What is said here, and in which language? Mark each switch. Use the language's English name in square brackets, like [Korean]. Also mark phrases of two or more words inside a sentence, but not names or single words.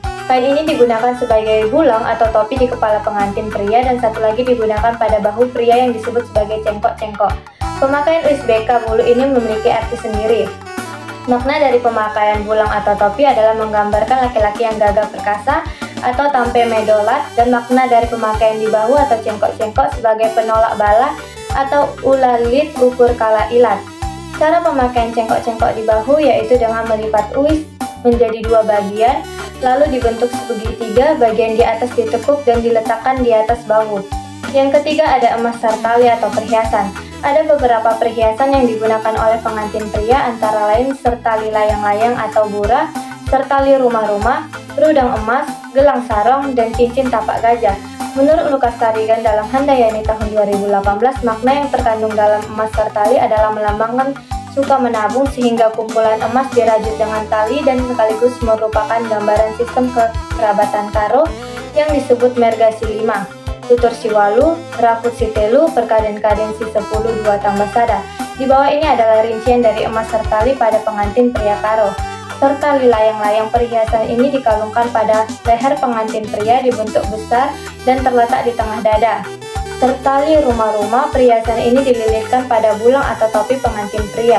[Indonesian] Kain ini digunakan sebagai bulang atau topi di kepala pengantin pria, dan satu lagi digunakan pada bahu pria yang disebut sebagai cengkok-cengkok. Pemakaian uis beka bulu ini memiliki arti sendiri. Makna dari pemakaian bulang atau topi adalah menggambarkan laki-laki yang gagah perkasa atau [Batak Karo] tampe medolat, [Indonesian] dan makna dari pemakaian di bahu atau cengkok-cengkok sebagai penolak bala atau [Batak Karo] ulalit ukur kala ilat. [Indonesian] Cara pemakaian cengkok-cengkok di bahu yaitu dengan melipat uis menjadi 2 bagian, lalu dibentuk segitiga, bagian di atas ditekuk dan diletakkan di atas bahu. Yang ketiga ada emas sertali atau perhiasan. Ada beberapa perhiasan yang digunakan oleh pengantin pria, antara lain sertali layang-layang atau bura, sertali rumah-rumah, rudang emas, gelang sarong, dan cincin tapak gajah. Menurut Lukas Tarigan dalam Handayani tahun 2018, makna yang terkandung dalam emas sertali adalah melambangkan suka menabung, sehingga kumpulan emas dirajut dengan tali dan sekaligus merupakan gambaran sistem kekerabatan karo yang disebut [Batak Karo] merga si 5, tutur si 8, rakut si 3, perkaden-kaden si 10 2 tambah sada. [Indonesian] Di bawah ini adalah rincian dari emas sertali pada pengantin pria karo. Serta layang-layang perhiasan ini dikalungkan pada leher pengantin pria dibentuk besar dan terletak di tengah dada. Sertali rumah-rumah perhiasan ini dililitkan pada bulang atau topi pengantin pria.